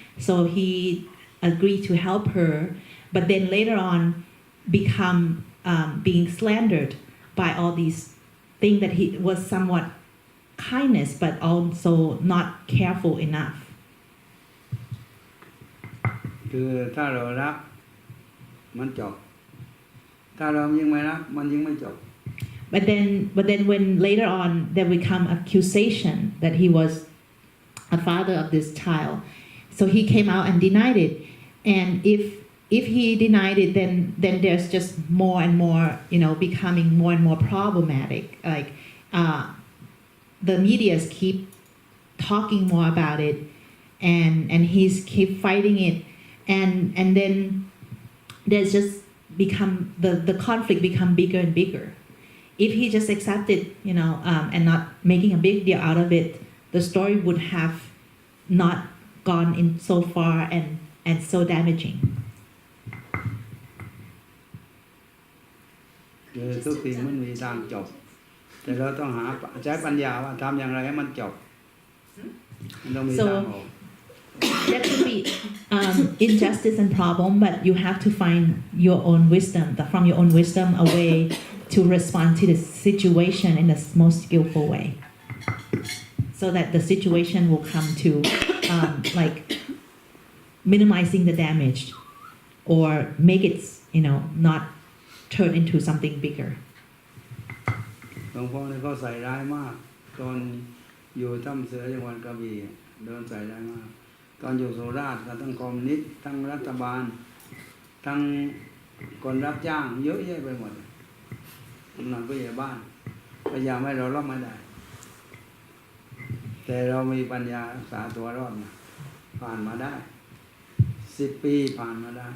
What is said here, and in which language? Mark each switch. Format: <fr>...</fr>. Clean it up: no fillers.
<en>So he agreed to help her, but then later on become being slandered by all these things that he was somewhat kindness, but also not careful enough.</en> <th>คือถ้าเรารักมันจบถ้าเรายิ่งไม่รักมันยิ่งไม่จบ</th> <en>But then when later on there become accusation that he was a father of this child, so he came out and denied it. And if he denied it, then there's just more and more, becoming more and more problematic. Like the medias keep talking more about it, and he's keep fighting it, and then there's just become the conflict become bigger and bigger. if he just accepted, and not making a big deal out of it, the story would have not gone in so far and so damaging.</en> <th>คือทุกสิ่งมันมีทางจบแต่เราต้องใช้ปัญญาว่าทำอย่างไรให้มันจบมันต้องมีทางออก</th> <en>There could be injustice and problem, but you have to find your own wisdom, from your own wisdom, a way to respond to the situation in the most skillful way, so that the situation will come to like minimizing the damage, or make it, not turn into something bigger.</en> <th>หลวงพ่อเนี่ยเขาใส่ร้ายมากตอนอยู่ถ้ำเสือจังหวัดกระบี่โดนใส่ร้ายมากตอนอยู่สุราษฎร์ก็ทั้งคอมมิวนิสต์ทั้งรัฐบาลทั้งคนรับจ้างเยอะแยะไปหมดกำนันผู้ใหญ่บ้านพยายามให้เรารับไม่ได้แต่เรามีปัญญารักษาตัวรอดผ่านมาได้10 ปีผ่านมาได้</th>